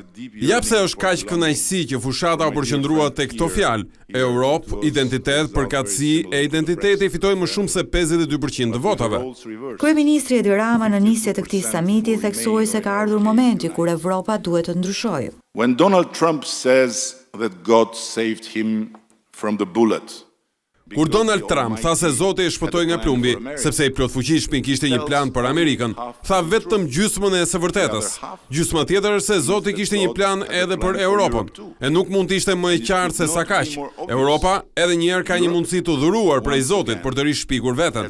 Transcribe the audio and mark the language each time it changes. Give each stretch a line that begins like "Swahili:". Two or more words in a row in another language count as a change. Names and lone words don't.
Albanian: Japse është kaq kënaqësi që fushata u përqendrua tek këto fjalë: Europë, identitet, përkatësi e identiteti fitoi më shumë se 52% të votave. Kryeministri Edi Rama në nisje të këtij samiti theksoi se ka ardhur momenti kur Evropa duhet të ndryshojë.
English: When Donald Trump says that God saved him from the bullet,
Albanian: Kur Donald Trump tha se Zoti e shpëtoi nga plumbi, sepse i plotfuqishëm kishte një plan për Amerikën, tha vetëm gjysmën e së vërtetës. Gjysma tjetër është se Zoti kishte një plan edhe për Europën, e nuk mund të ishte më e qartë se sa kaq. Europa edhe një herë ka një mundësi të dhuruar prej Zotit për të rishpikur veten.